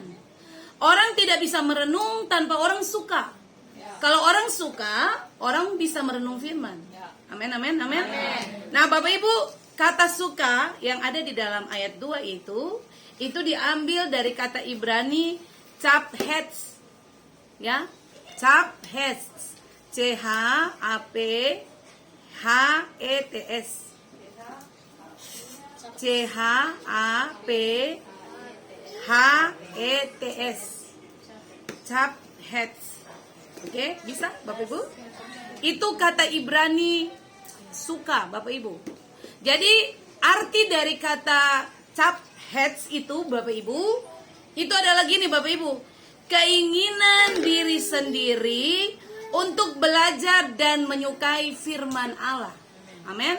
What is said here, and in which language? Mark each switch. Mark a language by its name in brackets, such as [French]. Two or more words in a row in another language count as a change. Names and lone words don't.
[Indonesian] Orang tidak bisa merenung tanpa orang suka. Kalau orang suka, orang bisa merenung firman. Amin. Nah, Bapak Ibu, kata suka yang ada di dalam ayat 2 itu diambil dari kata Ibrani chaphetz. Ya. Chaphetz. C-H-A-P-H-E-T-S. C-H-A-P-H-E-T-S. Chaphetz. Oke, bisa Bapak Ibu? Itu kata Ibrani suka, Bapak Ibu. Jadi arti dari kata chaphetz itu Bapak Ibu, itu adalah gini Bapak Ibu, keinginan diri sendiri untuk belajar dan menyukai firman Allah.